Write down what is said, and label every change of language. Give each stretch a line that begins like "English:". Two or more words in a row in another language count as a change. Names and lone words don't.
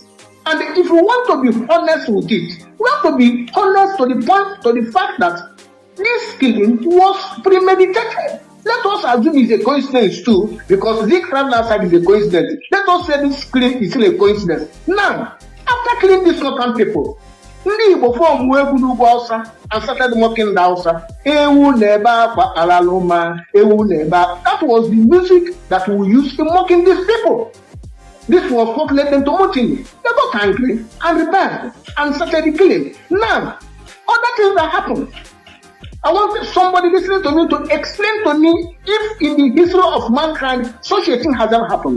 English: And if you want to be honest with it, we have to be honest to the point, to the fact that this killing was premeditated. Let us assume it's a coincidence too, because Zeke travel outside is a coincidence. Let us say this killing is still a coincidence. Now, after killing these northern people,
Igbo: ndị Igbo form wee bụ n'ugwu Hausa
English: and started mocking the Hausa.
Igbo: Ewu nebe akwa alaluma, ewu nebe.
English: That was the music that we used in mocking these people. This was what led them to mutiny. They got angry and rebelled and started the killing. Now, other things that happened. I want somebody listening to me to explain to me if in the history of mankind such a thing has ever happened.